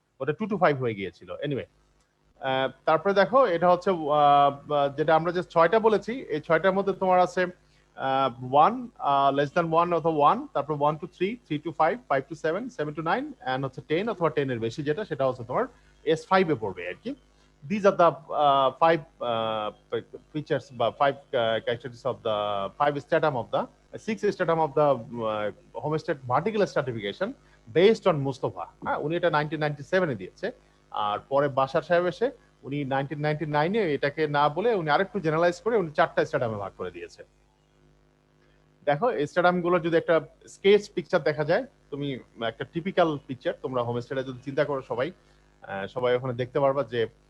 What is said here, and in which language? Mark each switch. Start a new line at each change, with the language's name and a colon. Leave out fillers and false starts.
Bangla: ওটা 2 to 5 হয়ে গিয়েছিল। এনিওয়ে, তারপরে দেখো এটা হচ্ছে যেটা আমরা যে 6টা বলেছি, এই 6টার মধ্যে তোমার আছে 1 লেস দ্যান 1 অথবা 1, তারপর 1 to 3, 3 to 5, 5 to 7, 7 to 9, and হচ্ছে 10 অথবা 10 এর বেশি যেটা সেটা হচ্ছে তোমার S5 এ পড়বে আর কি।
English: These are the 5 features
Bangla: বা
English: 5 characteristics of the 5 stratum of the 6 stratum of the homestead vertical stratification based on Mustafa।
Bangla: হ্যাঁ, উনি এটা 1997 এ দিয়েছে। আর পরে বাশার সাহেব এসে উনি 1999 এ এটাকে না বলে উনি আরেকটু জেনারেলাইজ করে উনি 4টা স্ট্যাটামে ভাগ করে দিয়েছে। দেখো এই স্ট্যাটাম গুলো যদি একটা স্কেচ পিকচার দেখা যায়, তুমি একটা টিপিক্যাল পিকচার তোমরা হোমস্টেডে যদি চিন্তা করো, সবাই ওখানে দেখতে পারবা যে